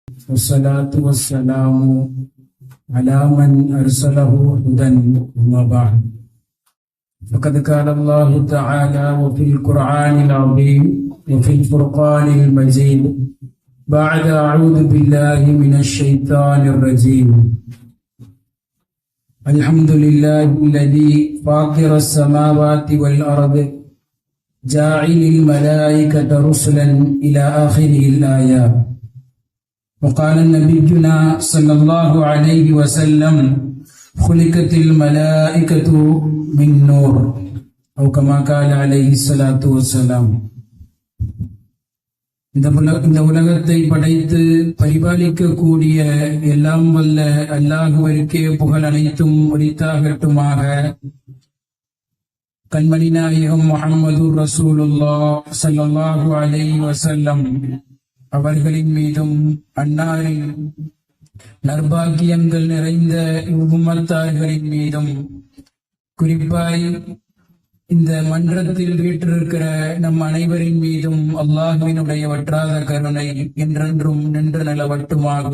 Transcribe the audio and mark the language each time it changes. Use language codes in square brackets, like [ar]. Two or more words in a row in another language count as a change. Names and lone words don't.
[ar] والصلاة والسلام على من أرسله هدى أما بعد فقد قال الله تعالى وفي القرآن العظيم وفي الفرقان المجيد بعد أعوذ بالله من الشيطان الرجيم الحمد لله الذي فاطر السماوات والأرض جاعل الملائكة رسلا إلى آخر الآيات. وقال نبينا صلى الله عليه وسلم خلقت الملائكة من نور أو كما قال عليه الصلاة والسلام. [ta] இந்த உலகத்தை படைத்து பரிபாலிக்கக்கூடிய எல்லாம் வல்ல அல்லாஹுவிற்கே புகழ் அனைத்தும் உரித்தாகட்டுமாக. கண்மணி நாயகம் முஹம்மது [ar] رسول الله صلى الله عليه وسلم [ta] அவர்களின் மீதும் அன்னாரின் நற்பாக்கியங்கள் நிறைந்த உம்மத்தார்களின் மீதும் குறிப்பாய் இந்த மன்றத்தில் வீற்றிருக்கிற நம் அனைவரின் மீதும் அல்லாஹ்வினுடைய வற்றாத கருணை என்றென்றும் நின்று நிலவட்டுமாக.